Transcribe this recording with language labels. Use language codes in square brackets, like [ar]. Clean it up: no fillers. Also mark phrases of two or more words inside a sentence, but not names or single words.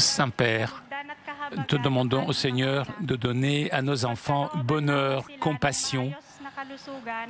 [fr] Saint-Père, [tl] at kahabagan [fr] te demandons au Seigneur de donner à nos enfants bonheur, compassion, [tl] na kalusugan,